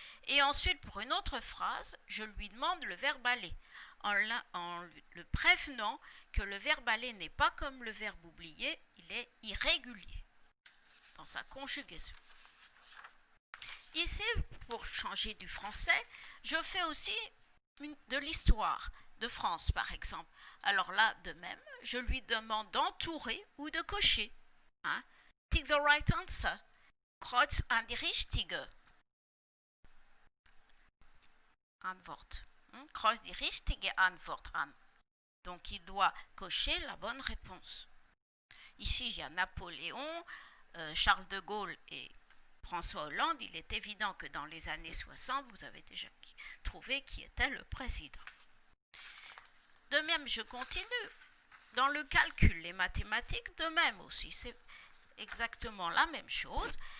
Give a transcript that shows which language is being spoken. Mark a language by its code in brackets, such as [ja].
[fr] Et ensuite, pour une autre phrase, je lui demande le verbe aller, en le prévenant que le verbe aller n'est pas comme le verbe oublier, il est irrégulier dans sa conjugaison. Ici, pour changer du français, je fais aussi de l'histoire de France, par exemple. Alors là, de même, je lui demande d'entourer ou de cocher. [en] Tick the right answer. [de] Kreuz an die richtige Antwort. Kreuz die richtige Antwort an. [fr] Donc il doit cocher la bonne réponse. Ici, il y a Napoléon, Charles de Gaulle et François Hollande. Il est évident que dans les années 60, vous avez déjà trouvé qui était le président. De même, je continue. Dans le calcul, les mathématiques, de même aussi, c'est exactement la même chose.